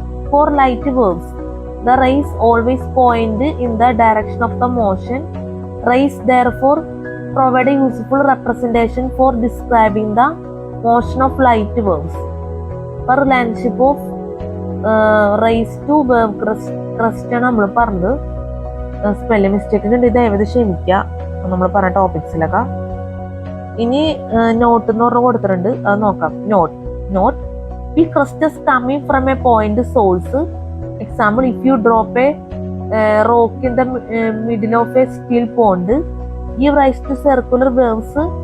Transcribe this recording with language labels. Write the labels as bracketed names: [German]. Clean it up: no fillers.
[English] For light waves, the rays always point in the direction of the motion. Rays therefore provide a useful representation for describing the motion of light waves. For relationship of rays to wave crust [Malayalam] ആണ് നമ്മൾ പറഞ്ഞത്. Spelling mistake ഉണ്ട്, ഇത് ഏകദേശം ക്ഷമിക്കുക നമ്മൾ പറഞ്ഞ ടോപ്പിക്സിലൊക്കെ. ഇനി നോട്ട് എന്ന് പറഞ്ഞ് കൊടുത്തിട്ടുണ്ട്, അത് നോക്കാം. [English] Note, the crust is coming from a point source. Example, if you drop a rock in the middle of a still pond, give rise to circular waves